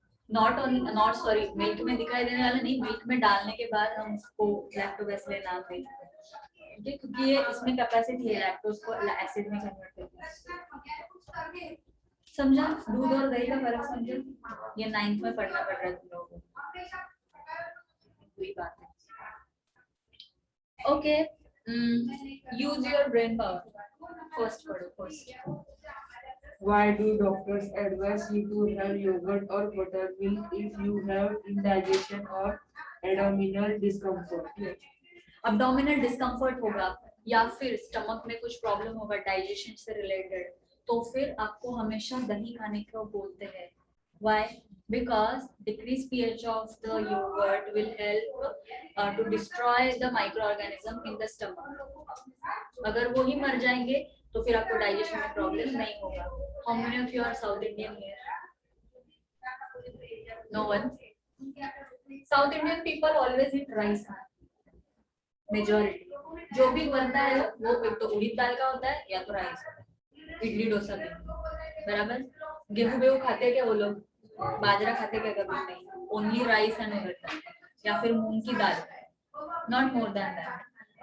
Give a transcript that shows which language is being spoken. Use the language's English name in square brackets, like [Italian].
[English] not sorry, [Hindi] milk में दिखाई देने वाला नहीं, मिल्क में डालने के बाद हम उसको लैक्टोबैसिली नाम देते हैं, ठीक है, क्योंकि ये इसमें कैपेसिटी है लैक्टोज को एसिड में कन्वर्ट करने की। समझा। दूध और दही का फर्क समझो, ये 9th में पढ़ना पड़ रहा है तुम लोगों को, वही बात है। [English] Okay, use your brain power. First [Hindi] पढ़ो, [English] first. Why do doctors advise you to have yogurt or buttermilk if you have indigestion or abdominal discomfort? [Hindi] Abdominal discomfort होगा या फिर स्टमक में कुछ प्रॉब्लम होगा डाइजेशन से रिलेटेड, तो फिर आपको हमेशा दही खाने को बोलते हैं। [English] Why? Because decreased pH of the yogurt will help to destroy the microorganism in the stomach. [Hindi] अगर वो ही मर जाएंगे तो फिर आपको डाइजेशन में प्रॉब्लम नहीं होगा। [English] How many of you are South Indian here? No one. South Indian people always eat rice. [Hindi] Majority जो भी बनता है वो एक तो उड़द दाल का होता है या तो राइस, इडली डोसा भी बराबर। गेहूं वेहूं खाते क्या वो लोग, बाजरा खाते क्या कभी नहीं, [English] only rice and [Hindi] उड़द या फिर मूंग की दाल, [English] Not more than that.